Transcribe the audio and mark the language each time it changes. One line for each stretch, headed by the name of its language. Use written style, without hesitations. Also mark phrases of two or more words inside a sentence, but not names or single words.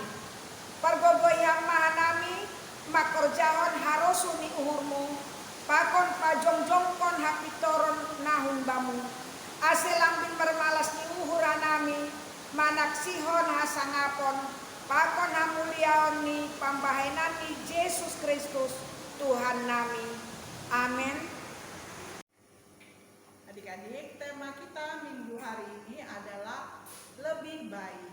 Batak Simalungun: Pargogoy hamba hanami, makorjahon harosu ni uhurmu, pakon pajongjongkon hapitoron na humbamu, aselambin bermalas ni uhur hanami, manaksihon hasangapon, pakon hamuliaon ni pambahenan ni Yesus Kristus Tuhan nami. Amin.
Indonesian: Adik-adik, tema kita minggu hari ini adalah lebih baik.